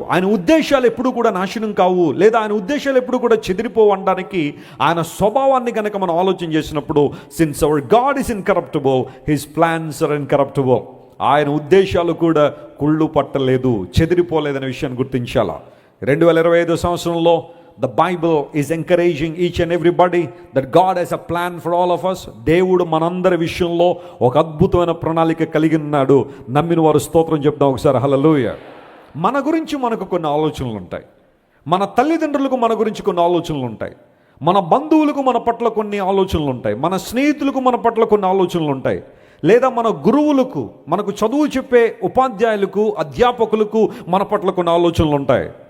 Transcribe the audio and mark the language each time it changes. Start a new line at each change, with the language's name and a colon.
Telugu: ఆయన ఉద్దేశాలు ఎప్పుడు కూడా నాశనం కావు, లేదా ఆయన ఉద్దేశాలు ఎప్పుడు కూడా చెదిరిపోవడానికి ఆయన స్వభావాన్ని కనుక మనం ఆలోచన చేసినప్పుడు,
English: Since our God is incorruptible, his plans are incorruptible.
Telugu: ఆయన ఉద్దేశాలు కూడా కుళ్ళు పట్టలేదు, చెదిరిపోలేదనే విషయాన్ని గుర్తించాలా. 2025 సంవత్సరంలో
English: the Bible is encouraging each and everybody that God has a plan for all of us.
Telugu: దేవుడు మనందరి విషయంలో ఒక అద్భుతమైన ప్రణాళిక కలిగి ఉన్నాడు. నమ్మిన వారు స్తోత్రం చెప్తాం ఒకసారి, హల్లెలూయా. మన గురించి మనకు కొన్ని ఆలోచనలు ఉంటాయి, మన తల్లిదండ్రులకు మన గురించి కొన్ని ఆలోచనలు ఉంటాయి, మన బంధువులకు మన పట్ల కొన్ని ఆలోచనలు ఉంటాయి, మన స్నేహితులకు మన పట్ల కొన్ని ఆలోచనలు ఉంటాయి, లేదా మన గురువులకు, మనకు చదువు చెప్పే ఉపాధ్యాయులకు, అధ్యాపకులకు మన పట్ల కొన్ని ఆలోచనలు ఉంటాయి.